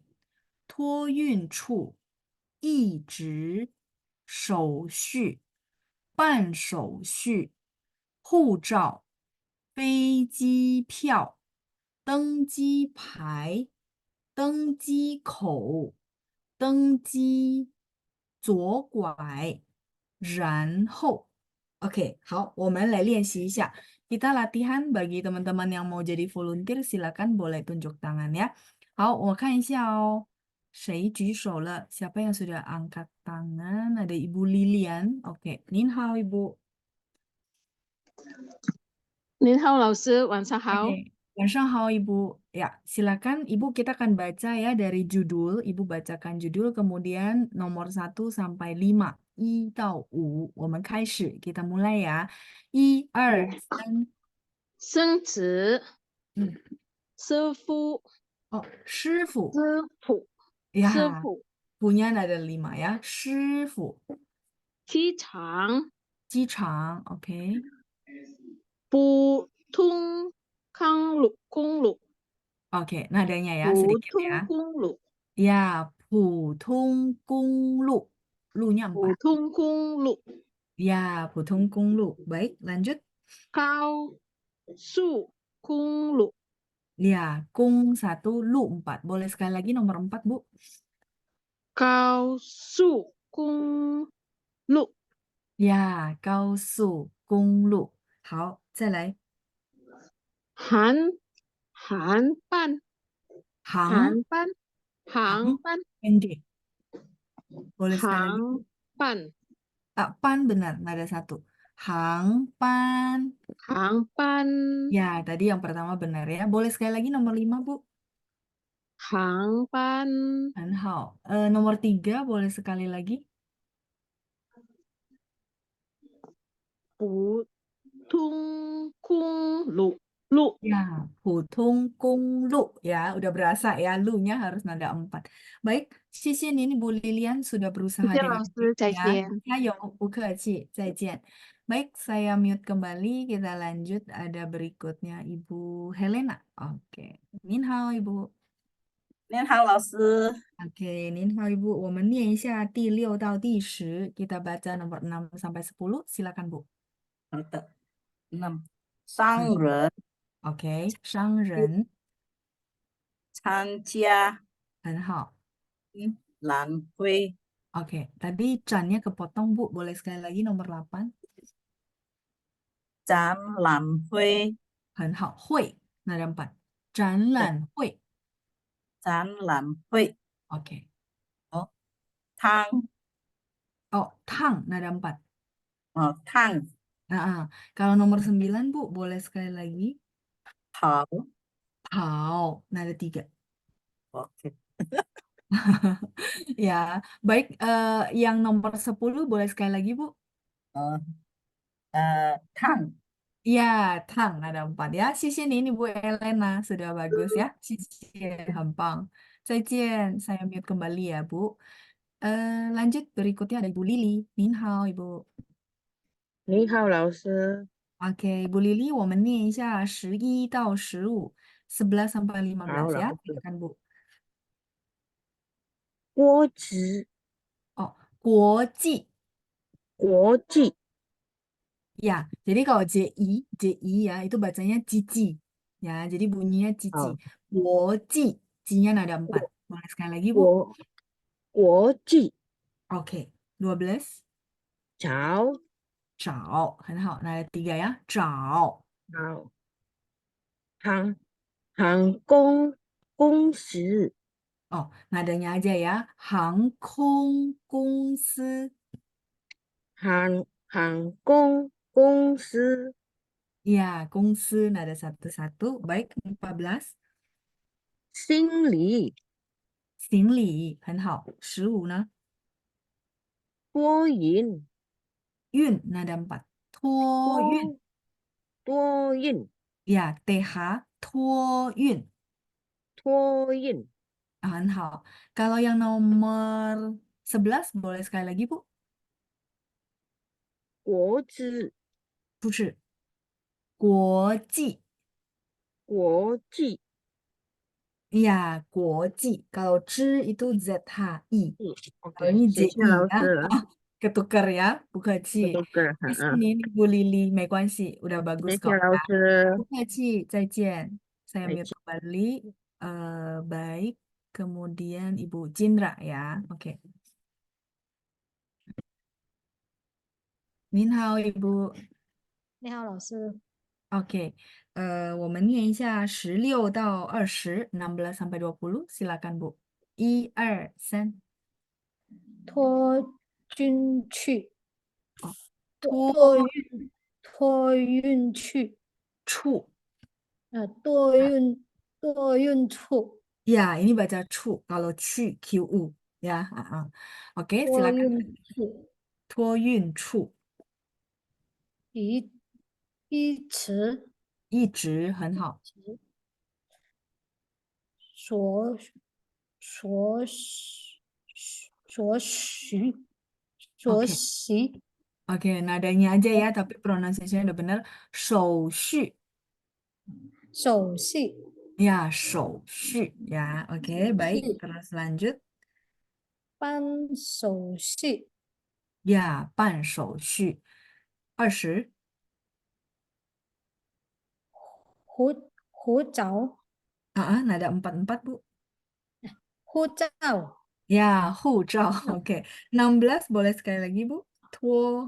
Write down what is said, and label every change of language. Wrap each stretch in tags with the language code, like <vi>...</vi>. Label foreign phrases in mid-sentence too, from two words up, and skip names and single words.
<zh>托运处、一直、手续、办手续、护照、飞机票、登机牌、登机口、登机、左拐，然后，OK，好，我们来练习一下。</zh> <id>Kita latihan bagi teman-teman yang mau jadi volunteer, silakan boleh tunjuk tangan ya.</id> <zh>好，我看一下哦，谁举手了 ？</zh> <id>Siapa yang sudah angkat tangan? Ada Ibu Lilian. Oke,</id> <zh>您好</zh> <id>Ibu.</id> <zh>您好，老师，晚上好。</zh> <id>Oke,</id> <zh>晚上好</zh> <id>Ibu. Ya, silakan Ibu kita akan baca ya dari judul. Ibu bacakan judul, kemudian nomor 1 sampai 5.</id> <zh>1 到5，我们开始 ，</zh> <id>kita mulai ya.</id> <zh>1、2、3。生子、嗯，师傅、哦，师傅师傅、师呀，傅、</zh> <id>punya ada 5 ya.</id> <zh>师傅，机场、机场，OK。普通公路、</zh> <id>Oke, nadanya ya</id> <zh>普</zh> <id>sedikit</id> <zh>通</zh> <id>ya.</id> <zh>公路、</zh> <id>Ya,</id> <zh>普通公路，</zh> <id>路nya</id> <zh>普 4. 通公路、 Ya, 普通公路.</zh> <id>Baik, lanjut.</id> <zh>高速公路、</zh> <id>Ya, kung 1, lu 4. Boleh sekali lagi nomor 4, Bu.</id> <zh>高速公路、 Ya, 高速公路。好，再来。航班、航，航班、</zh> <id>pendek. Boleh sekali lagi.</id> <zh>航班、</zh> <id>Pan benar, nada 1.</id> <zh>航班. 航班、</zh> <id>Ya, tadi yang pertama benar ya. Boleh sekali lagi nomor 5, Bu.</id> <zh>航班、很好.</zh> <id>Nomor 3 boleh sekali lagi.</id> <zh>普通公路、路。</zh> <id>Ya,</id> <zh>普通公路</zh> <id>ya, udah berasa ya, lu-nya harus nada 4. Baik, Sisin ini Bu Lilian sudah</id> <zh>谢</zh> <id>berusaha</id> <zh>谢</zh> <id>dengan</id> <zh>老师，</zh> <id>baik</id> <zh>再</zh> <id>ya.</id> <zh>见。 Ayo, 不客气, 再见.</zh> <id>Baik, saya mute kembali, kita lanjut. Ada berikutnya Ibu Helena. Oke,</id> <zh>您好</zh> <id>Ibu.</id> <zh>您好，老师。</zh> <id>Oke,</id> <zh>您好</zh> <id>Ibu.</id> <zh>我们念一下第6到第10.</zh> <id>Kita baca nomor 6 sampai 10. Silakan Bu.</id> <zh>好的，那商人 Oke, 商人参加很好. 览会，</zh> <id>Oke, tadi cannya kepotong Bu. Boleh sekali lagi nomor 8.</id> <zh>展览会，很好，会nada 4. 展览会。展览会，</zh> <id>Oke.</id> <zh>汤</zh> <id>Oh, tang nada 4.</id> <zh>烫</zh> <id>Kalau nomor 9 Bu, boleh sekali lagi.</id> <zh>跑</zh> <id>Pao nada 3. ，OK， Ya, baik. Yang nomor 10 boleh sekali lagi Bu.</id> <zh>烫</zh> <id>Ya, tang nada 4 ya. Sisi ini Bu Elena sudah bagus ya. Sisi gampang.</id> <zh>再见,</zh> <id>saya mute kembali ya Bu. Lanjut berikutnya ada Ibu Lili.</id> <zh>您好</zh> <id>Ibu.</id> <zh>你好，老师。</zh> <id>Oke, Ibu Lili,</id> <zh>我们念一下11到15,</zh> <id>11 sampai 15</id> <zh>好，</zh> <id>ya.</id> <zh>老师。</zh> <id>Silakan Bu.</id> <zh>国际， Oh, 国际. 国际，</zh> <id>Ya, jadi kalau JI ya, itu bacanya cici. Ya, jadi bunyinya cici.</id> <zh>好，</zh> <id>Woji, ji-nya nada 4. Boleh sekali lagi, Bu.</id> <zh>国际</zh> <id>Oke, 12.</id> <zh>找</zh> <id>Zhao, 很好. Nada 3 ya. Zhao.</id> <zh>好航空公司</zh> <id>Oh, nadanya aja ya.</id> <zh>航空公司. 航空公司</zh> <id>Ya, Gongsi nada 1-1. Baik, 14.</id> <zh>行李行李很好，15呢？托运，</zh> <id>Yun, nada 4.</id> <zh>托运. 托运，</zh> <id>Ya, TH,</id> <zh>托运. 托运， Hao.</zh> <id>Kalau yang nomor 11, boleh sekali lagi, Bu?</id> <zh>国之，不是，国际. 国际， Ya, 国际.</zh> <id>Kalau zhi itu ZHI. Kalau ，OK， ini</id> <zh>谢谢</zh> <id>JI</id> <zh>老</zh> <id>ya.</id> <zh>师，</zh> <id>Ketukar ya, bu keci.</id> <zh>这个，</zh> <id>Di sini Ibu Lili,</id> <zh>没关系, udah 谢</zh> <id>bagus</id> <zh>谢</zh> <id>kok</id> <zh>老</zh> <id>ya.</id> <zh>师，</zh> <id>Bu keci, 再见. Saya</id> <zh>再</zh> <id>mute</id> <zh>见。</zh> <id>kembali. Baik, kemudian Ibu Cindra ya. Oke.</id> <zh>您好</zh> <id>Ibu.</id> <zh>你好，老师。</zh> <id>Oke,</id> <zh>我们念一下16到20,</zh> <id>16 sampai 20, silakan Bu.</id> <zh>1, 2, 3. 托运去，托托运去，处. 托运处，</zh> <id>Ya, ini baca cu. Kalau cu, QU. Ya, Oke,</id> <zh>托</zh> <id>silakan.</id> <zh>运处，托运处. 依词一直很好。所所所需所</zh> <id>Oke,</id> <zh>需</zh> <id>oke, nadanya aja ya, tapi pronunciation udah bener.</id> <zh>手续. 手续 Ya, 手续.</zh> <id>Ya, oke, baik. Terus lanjut.</id> <zh>办手续， Ya, 办手续. 20. 护照</zh> <id>Nada 44, Bu.</id> <zh>护照 Ya, 护照.</zh> <id>Oke. 16, boleh sekali lagi, Bu.</id> <zh>Tuo.</zh>